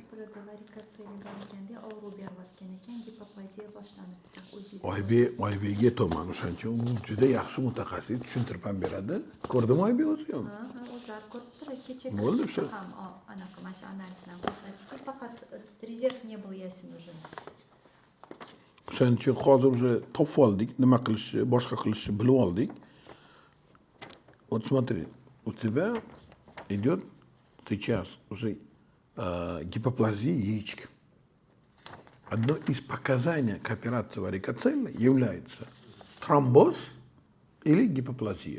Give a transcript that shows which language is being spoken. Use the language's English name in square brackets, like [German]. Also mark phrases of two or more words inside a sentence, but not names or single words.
[Uzbek] Burada varikatsiyaga borganda og'riq berayotgan ekan, gipoplaziya boshlanibdi o'ziga. Oybek aytaman, o'shaning uchun u juda yaxshi mutaxassis, tushuntirib ham beradi. Ko'rdimi Oybek o'zi ham? Ha, o'zlar ko'ribdi, kecha Bo'ldi, shu. ham anaqa mana shu analizdan ko'rsatishdi, faqat rezerv [Russian] не был ясен уже. [Uzbek] O'shaning uchun hozir уже topib oldik, nima qilishni, boshqa qilishni bilib oldik. [Russian] Вот смотри, у тебя идет сейчас уже гипоплазия яичек. Одно из показаний к операции варикоцель является тромбоз или гипоплазия.